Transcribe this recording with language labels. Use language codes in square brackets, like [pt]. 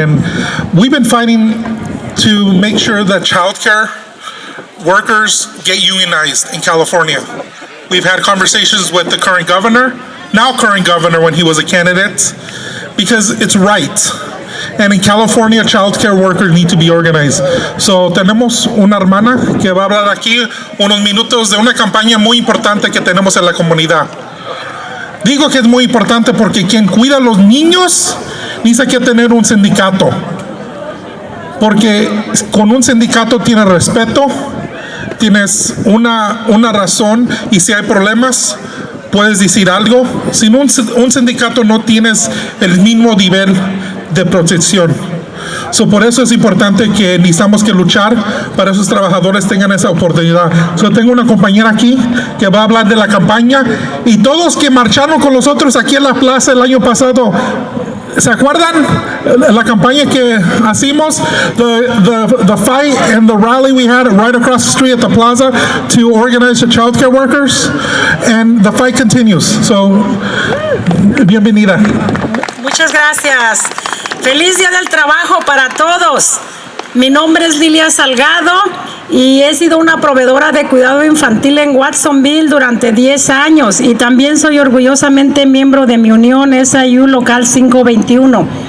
[en] And we've been fighting to make sure that childcare workers get unionized in California. We've had conversations with the current governor when he was a candidate, because it's right. And in California, childcare workers need to be organized. [es] So tenemos una hermana que va a hablar aquí unos minutos de una campaña muy importante que tenemos en la comunidad. Digo que es muy importante porque quien cuida a los niños dice que tener un sindicato. Porque con un sindicato tienes respeto, tienes una razón, y si hay problemas puedes decir algo. Sin un sindicato no tienes el mismo nivel de protección. So, por eso es importante que necesitamos que luchar para que esos trabajadores tengan esa oportunidad. So, tengo una compañera aquí que va a hablar de la campaña y todos que marcharon con nosotros aquí en la plaza el año pasado. ¿Se acuerdan la campaña que hicimos? [en] The fight and the rally we had right across the street at the plaza to organize the child care workers, and the fight continues. [es] So, bienvenida. Muchas gracias. Feliz Día del Trabajo para todos. Mi nombre es Lilia Salgado y he sido una proveedora de cuidado infantil en Watsonville durante 10 años y también soy orgullosamente miembro de mi unión SIU Local 521.